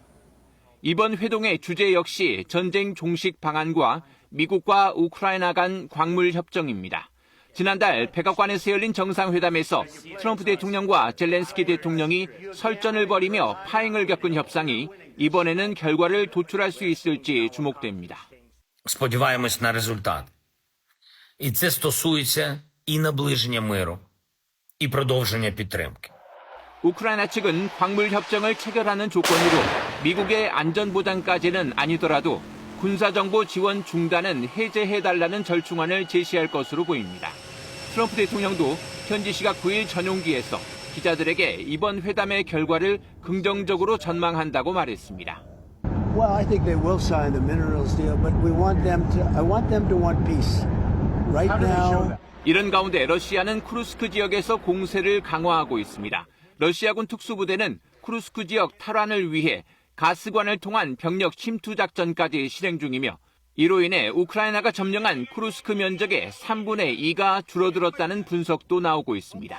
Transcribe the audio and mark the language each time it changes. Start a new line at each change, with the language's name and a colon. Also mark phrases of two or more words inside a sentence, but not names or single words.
Korean: 이번 회동의 주제 역시 전쟁 종식 방안과 미국과 우크라이나 간 광물 협정입니다. 지난달 백악관에서 열린 정상회담에서 트럼프 대통령과 젤렌스키 대통령이 설전을 벌이며 파행을 겪은 협상이 이번에는 결과를 도출할 수 있을지 주목됩니다.
Ukrainian: Сподіваємось на результат. І це стосується і наближення миру, і продовження підтримки.
Korean: 우크라이나 측은 광물 협정을 체결하는 조건으로 미국의 안전보장까지는 아니더라도 군사정보 지원 중단은 해제해달라는 절충안을 제시할 것으로 보입니다. 트럼프 대통령도 현지 시각 9일 전용기에서 기자들에게 이번 회담의 결과를 긍정적으로 전망한다고 말했습니다.
English: Well, I think they will sign the minerals deal, but I want them to want peace. Right now.
Korean: 이런 가운데 러시아는 쿠르스크 지역에서 공세를 강화하고 있습니다. 러시아군 특수부대는 쿠르스크 지역 탈환을 위해 가스관을 통한 병력 침투 작전까지 실행 중이며 이로 인해 우크라이나가 점령한 쿠르스크 면적의 3분의 2가 줄어들었다는 분석도 나오고 있습니다.